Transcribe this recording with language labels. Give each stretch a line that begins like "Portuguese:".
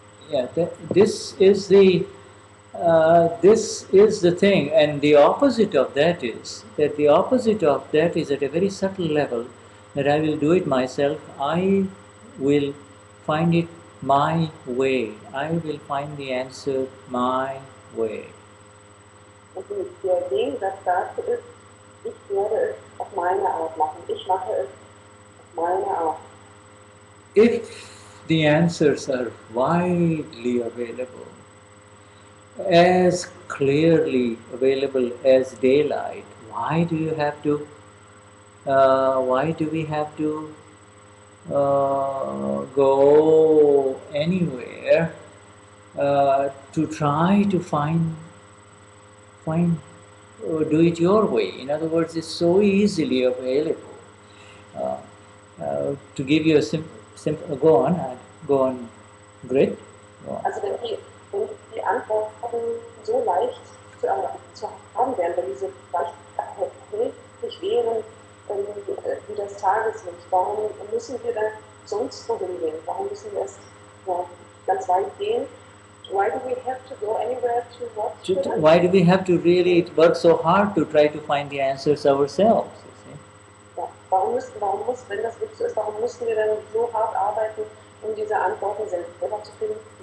English: Yeah, this is the thing, and the opposite of that is at a very subtle level, that I will do it myself. I will find it my way. I will find the answer my way.
German: Und der Gegensatz dazu ist, Ich werde es auf meine Art machen. Ich mache es auf meine Art.
English: If the answers are widely available, as clearly available as daylight, why do you have to? Why do we have to go anywhere to try to find do it your way? In other words, it's so easily available. Uh, to give you a simple, go on, grid. Go on.
German: Also wenn die Antworten so leicht zu haben wären, wenn diese leicht erhältlich wären wie das Tageslicht, warum müssen wir dann sonst wohin gehen? Warum müssen wir erst ganz weit gehen?
English: Why do we have to go anywhere to watch? Why do we have to really work so hard to try to find the answers ourselves? You see?
German: Ja, wenn das wirklich so ist, warum müssen wir dann so hart arbeiten, um diese Antworten selber zu finden?